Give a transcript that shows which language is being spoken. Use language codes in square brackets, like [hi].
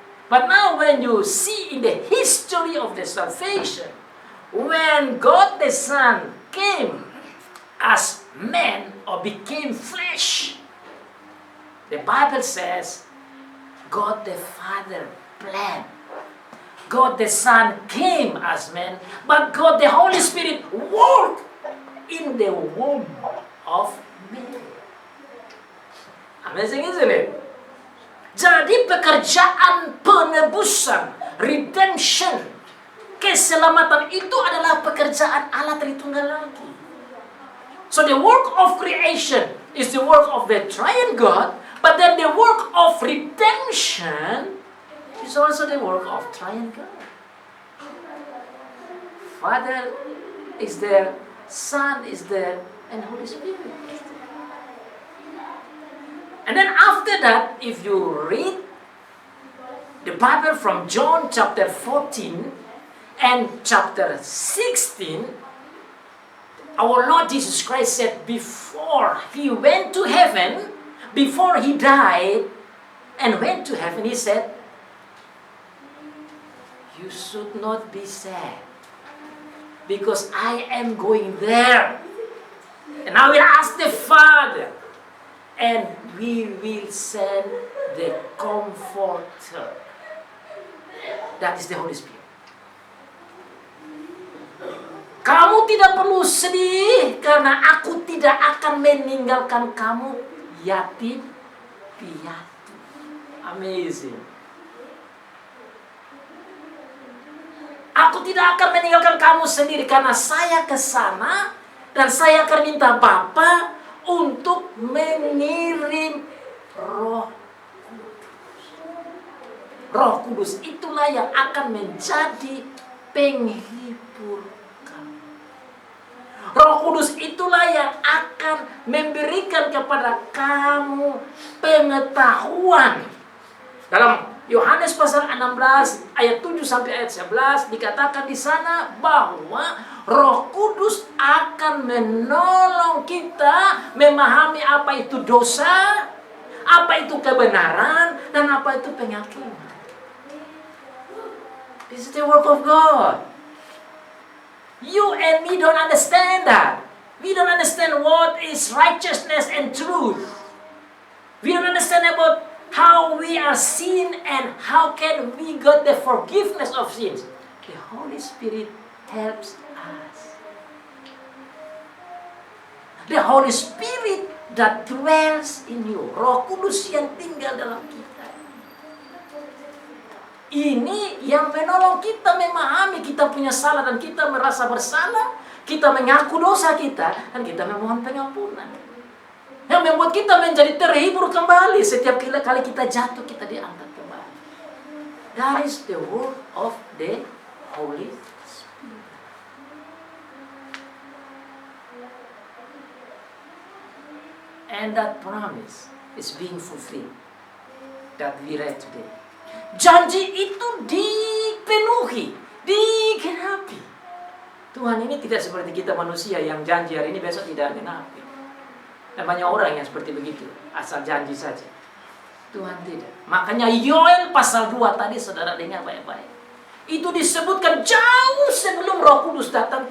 [en] But now when you see in the history of the salvation, when God the Son came as man or became flesh, the Bible says God the Father planned. God the Son came as man, but God the Holy Spirit worked in the womb of Mary. Amazing, isn't it? [id] Jadi pekerjaan penebusan, redemption, keselamatan itu adalah pekerjaan Allah Tritunggal lagi. [en] So the work of creation is the work of the triune God, but then the work of redemption is also the work of triune God. Father is there, Son is there, and Holy Spirit is there. And then after that, if you read the Bible from John chapter 14 and chapter 16, our Lord Jesus Christ said before He went to heaven, before He died and went to heaven, He said, you should not be sad, because I am going there. And I will ask the Father, and we will send the Comforter. That is the Holy Spirit. [id] Kamu tidak perlu sedih, karena aku tidak akan meninggalkan kamu yatim piatu. [en] Amazing. [id] Aku tidak akan meninggalkan kamu sendiri, karena saya ke sana dan saya akan minta Bapa untuk mengirim Roh Kudus. Roh Kudus itulah yang akan menjadi penghibur kamu. Roh Kudus itulah yang akan memberikan kepada kamu pengetahuan. Dalam Yohanes pasal 16 ayat 7 sampai ayat 11 dikatakan di sana bahwa Roh Kudus akan menolong kita memahami apa itu dosa, apa itu kebenaran, dan apa itu penghakiman. [en] This is the work of God. You and me don't understand that. We don't understand what is righteousness and truth. We don't understand about how we are sin and how can we get the forgiveness of sins. The Holy Spirit helps us. The Holy Spirit that dwells in you. [id] Roh Kudus yang tinggal dalam kita. Ini yang menolong kita memahami kita punya salah dan kita merasa bersalah. Kita mengaku dosa kita dan kita memohon pengampunan. Yang membuat kita menjadi terhibur kembali. Setiap kali kita jatuh, kita diangkat kembali. [en] That is the work of the Holy Spirit. And that promise is being fulfilled that we read today. [id] Janji itu dipenuhi, digenapi. Tuhan ini tidak seperti kita manusia yang janji hari ini besok tidak genapi. Dan banyak orang yang seperti begitu, asal janji saja. Tuhan tidak. Makanya Yoel pasal 2 tadi saudara dengar baik-baik. Itu disebutkan jauh sebelum Roh Kudus datang.